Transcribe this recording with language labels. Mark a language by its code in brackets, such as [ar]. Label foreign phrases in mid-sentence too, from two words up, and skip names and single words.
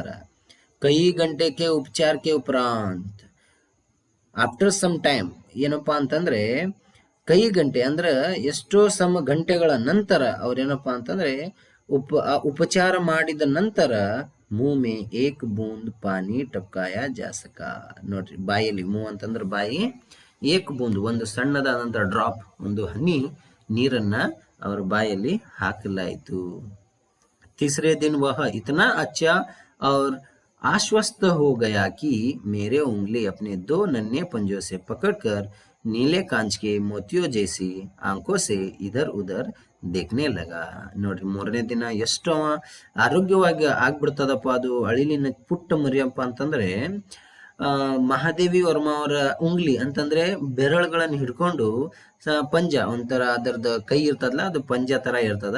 [kn] ಕೈ ಗಂಟೆಗೆ ಉಪಚಾರಕ್ಕೆ ಉಪರಾಂತ್, [en] after some time [kn] ಏನಪ್ಪಾ ಅಂತಂದ್ರೆ ಕೈ ಗಂಟೆ ಅಂದ್ರೆ ಎಷ್ಟೋ ಗಂಟೆಗಳ ನಂತರ ಅವ್ರೇನಪ್ಪಾ ಅಂತಂದ್ರೆ ಉಪಚಾರ ಮಾಡಿದ ನಂತರ [hi] मुँह में एक बूँद पानी टपकाया जा सका. [kn] ನೋಡ್ರಿ, ಬಾಯಲ್ಲಿ ಮೂ ಅಂತಂದ್ರೆ ಬಾಯಿ, [hi] एक बूँद [kn] ಒಂದು ಸಣ್ಣದಾದಂತ ಡ್ರಾಪ್, ಒಂದು ಹನಿ ನೀರನ್ನ ಅವ್ರ ಬಾಯಲ್ಲಿ ಹಾಕಲಾಯಿತು. [hi] तीसरे दिन वह इतना अच्छा और आश्वस्त हो गया कि मेरे उंगली अपने दो नन्हे पंजों से पकड़कर नीले कांच के मोतियों जैसी आंखों से इधर उधर देखने लगा. [kn] ನೋಡ್ರಿ, ಮೂರನೇ ದಿನ ಎಷ್ಟು ಆರೋಗ್ಯವಾಗಿ ಆಗ್ಬಿಡ್ತದಪ್ಪ ಅದು. ಅಳಿಲಿನ ಪುಟ್ಟ ಮರಿಯಪ್ಪ ಅಂತಂದ್ರೆ ಮಹಾದೇವಿ ವರ್ಮ ಅವರ ಉಂಗ್ಲಿ ಅಂತಂದ್ರೆ ಬೆರಳುಗಳನ್ನ ಹಿಡ್ಕೊಂಡು ಪಂಜ ಒಂಥರ ಅದರದ ಕೈ ಇರ್ತದಲ್ಲ, ಅದು ಪಂಜ ತರ ಇರ್ತದ.